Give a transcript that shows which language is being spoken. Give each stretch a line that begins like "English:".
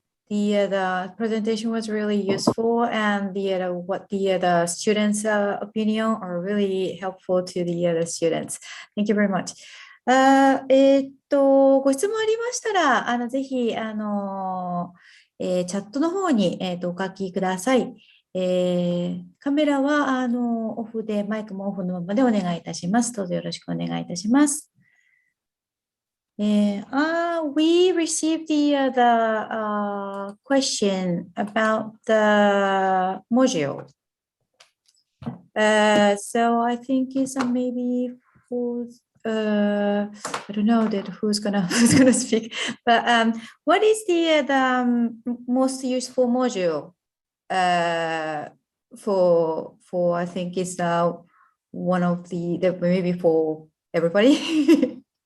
English: The presentation was really useful, and what the students' opinion are really helpful to the students. Thank you very much.
Japanese: ご質問ありましたら、ぜひチャットの方にお書きください。カメラはオフで、マイクもオフのままでお願いいたします。どうぞよろしくお願いいたします。
English: We received the question about the module. So I think it's maybe for I don't know that who's gonna speak, but what is the most useful module for I think it's one of the maybe for everybody.